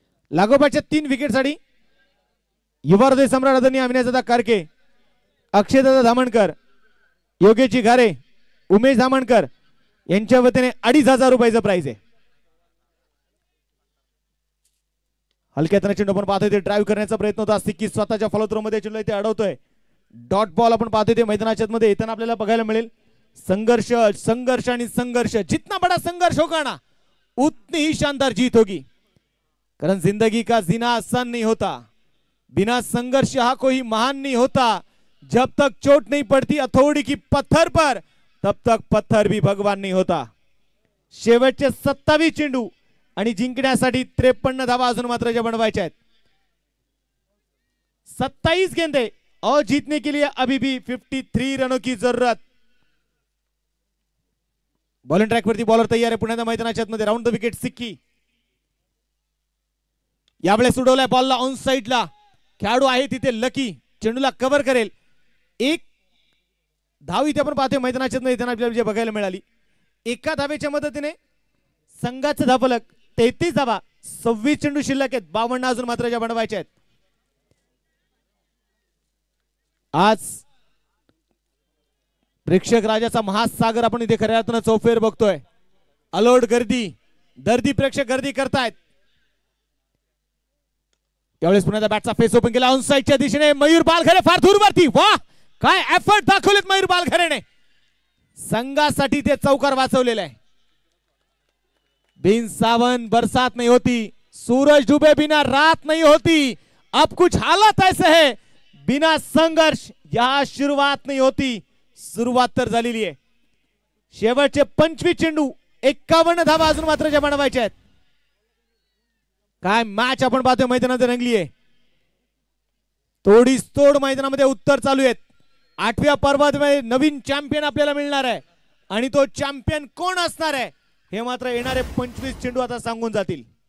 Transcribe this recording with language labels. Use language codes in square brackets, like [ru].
[mr] लागोपाठच्या 3 विकेटसाठी युवा हृदय सम्राट आदरणीय अविनाशदादा कारके, अक्षयदादा धामणकर, योगेश घारे, उमेश धामणकर यांच्या वतीने 2,500 रुपयाचं प्राइज आहे. हलक्या चेंडू आपण पाहतोय ते ड्राईव्ह करण्याचा प्रयत्न होता. सिक्की स्वतःच्या फॉलो मध्ये चेंडू ते अडवतोय. डॉट बॉल आपण पाहतोय ते मैदानाच्या मध्ये येताना आपल्याला बघायला मिळेल. संघर्ष संघर्ष आणि संघर्ष. [hi] जितना बड़ा संघर्ष होगा ना उतनी ही शानदार जीत होगी. कारण जिंदगी का जीना आसान नहीं होता, बिना संघर्ष हा कोई महान नहीं होता. जब तक चोट नहीं पड़ती हथौड़ी की पत्थर पर तब तक पत्थर भी भगवान नहीं होता. [mr] शेवटचे 27 चेंडू आणि जिंकण्यासाठी 53 धावा अजून मात्र जे बनवायचे आहेत. [hi] 27 गेंदे और जीतने के लिए अभी भी 53 रनों की जरूरत. [mr] बॉलिंग ट्रॅक वरती बॉलर तयार आहे पुण्याच्या मैदानाच्या मध्ये. Round the wicket Sikki. यावेळेस उडवलाय बॉलला ऑन साइडला. खेळाडू आहे तिथे लकी चेंडूला कव्हर करेल. एक धाव इथे आपण पाहतोय मैदानाच्या मध्ये येताना आपल्याला बघायला मिळाली. एका धावेच्या मदतीने संघाचं धावफलक 33 धावा. 26 चेंडू शिल्लक आहेत. 52 अजून मात्र ज्या बनवायचे आहेत. आज प्रेक्षक राजाचा महासागर आपण इथे खऱ्या अर्थानं चौफेर बघतोय. अलोट गर्दी, दर्दी प्रेक्षक गर्दी करतायत. यावेळेस पुण्याचा बॅटचा फेस ओपन केला ऑन साइडच्या दिशेने. मयूर बालघरे फार दूरवरती. वाह काय एफर्ट दाखवलेत मयूर बालघरेने. संघासाठी ते चौकार वाचवलेला आहे. [hi] बिन सावन बरसात नहीं होती, सूरज डूबे बिना रात नहीं होती. अब कुछ हालत ऐसे है बिना संघर्ष यहां शुरुआत नहीं होती. [mr] सुरुवात तर झालेली आहे. शेवटचे 25 चेंडू 51 धावा अजून मात्र जे बनवायचे आहेत. काय मॅच आपण पाहतोय मैदानात रंगली आहे. तोडीस तोड मैदानामध्ये उत्तर चालू आहेत. 8व्या पर्वामध्ये नवीन चॅम्पियन आपल्याला मिळणार आहे आणि तो चॅम्पियन कोण असणार आहे हे मात्र येणारे 25 चेंडू आता सांगून जातील.